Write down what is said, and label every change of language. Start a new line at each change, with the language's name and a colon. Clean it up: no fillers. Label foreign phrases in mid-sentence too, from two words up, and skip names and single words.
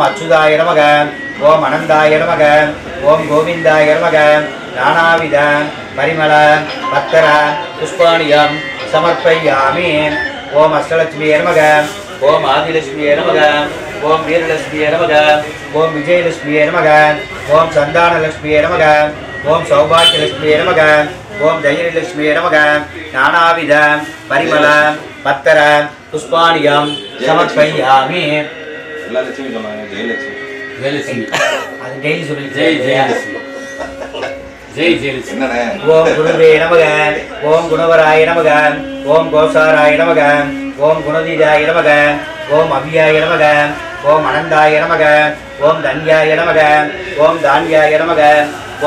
Sanskrit: अच्युताय नमः ओम अनंताय नमः ओम गोविंदाय नमः नानाविध परिमल अत्तर पुष्पाणि समर्पयामि ओम अष्टलक्ष्मी नमः ओम आदिलक्ष्मी नमः ओम वीरलक्ष्मी नमः ओम विजयलक्ष्मी नमः ओम संतानलक्ष्मी नमः ओम सौभाग्यलक्ष्मी नमः ओम धैर्यलक्ष्मी नमः नानाविध परिमल अत्तर पुष्पाणि समर्पयामि जयलक्ष्मी
Tamil: அது டெய்லி சொல்லி
Sanskrit: जय जयलक्ष्मी जय जयलक्ष्मी ओम गुरुवे नमः ओम गुणवराय नमः ओम गोसाराय नमः ओम गुणदीदाय नमः ओम अव्याय नमः ओम अनंताय नमः ओम धन्याय नमः ओम धान्याय नमः ओम